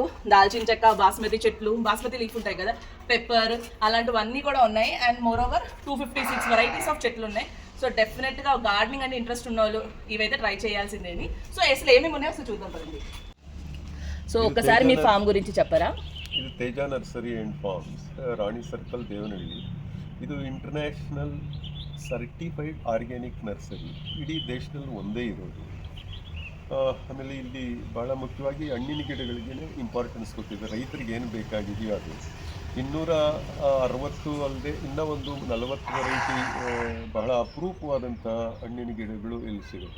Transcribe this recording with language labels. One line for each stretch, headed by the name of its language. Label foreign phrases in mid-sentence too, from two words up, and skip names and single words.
Telugu: దాల్చిన చెక్క, బాస్మతి చెట్లు, బాస్మతి లీఫ్ ఉంటాయి కదా, పెప్పర్, అలాంటివన్నీ కూడా ఉన్నాయి.
English: and moreover 256 varieties of
Telugu: చెట్లు ఉన్నాయి. సో డెఫినెట్గా గార్డెనింగ్ అంటే ఇంట్రెస్ట్ ఉన్న వాళ్ళు ఇవైతే ట్రై చేయాల్సిందేని. సో అసలు ఏమేమి ఉన్నాయో అసలు చూద్దాం పదండి. సో ఒక్కసారి మీ ఫామ్ గురించి చెప్పరా?
Kannada: ಇದು ತೇಜ ನರ್ಸರಿ ಆ್ಯಂಡ್ ಫಾರ್ಮ್ಸ್, ರಾಣಿ ಸರ್ಕಲ್, ದೇವನಹಳ್ಳಿ. ಇದು
English: international certified organic nursery,
Kannada: ಇಡೀ ದೇಶದಲ್ಲಿ ಒಂದೇ ಇರೋದು. ಆಮೇಲೆ ಇಲ್ಲಿ ಭಾಳ ಮುಖ್ಯವಾಗಿ ಹಣ್ಣಿನ ಗಿಡಗಳಿಗೆ ಇಂಪಾರ್ಟೆನ್ಸ್ ಕೊಟ್ಟಿದೆ. ರೈತರಿಗೆ ಏನು ಬೇಕಾಗಿದೆಯೋ ಅದು 260 ಅಲ್ಲದೆ ಇನ್ನೂ ಒಂದು 40 ವೆರೈಟಿ ಬಹಳ ಅಪರೂಪವಾದಂಥ ಹಣ್ಣಿನ ಗಿಡಗಳು ಇಲ್ಲಿ ಸಿಗುತ್ತೆ.